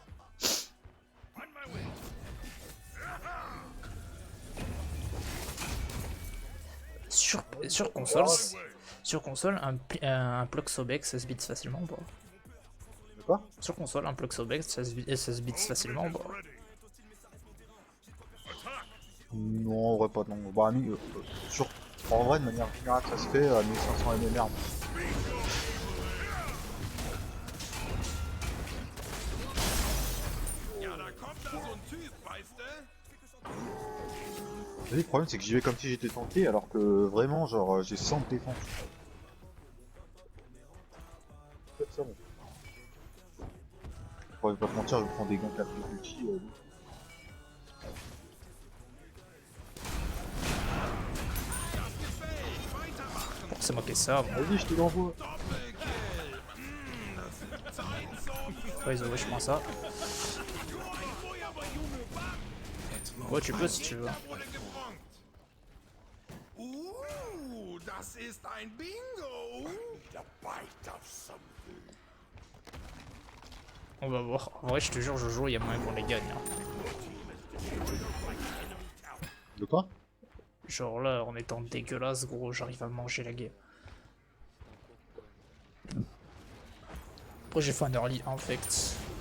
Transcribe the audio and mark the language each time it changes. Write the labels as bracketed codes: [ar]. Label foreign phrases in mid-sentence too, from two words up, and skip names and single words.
[fr] Sur console, un Ploxobex, ça se bits facilement ou pas? Quoi? Sur console, un Ploxobex, ça se bits facilement ou pas? Non, en vrai, pas non. Bah, en vrai, de manière générale, ça se fait à 1500 MMR. [de] Ja, da kommt da so ein Typ, weißt du? [fr] Le problème, c'est que j'y vais comme si j'étais tanké, alors que vraiment, genre, j'ai 100 de défense. C'est ça, bon. pourrais pas te mentir, je prends des ganks à plus ulti. Bon, c'est moi qui ai ça, bon. Vas-y, je te l'envoie. Ouais, ils ont wesh moins ça. Ouais, tu peux si tu veux. [de] Ooh, das ist ein Bingo. [en] The bite of something. [fr] On va voir. En vrai, je te jure, Jojo, il y a moyen qu'on les gagne. Hein. De quoi? Genre là, en étant dégueulasse, gros, j'arrive à manger la game. Après, j'ai fait un [en] early infect.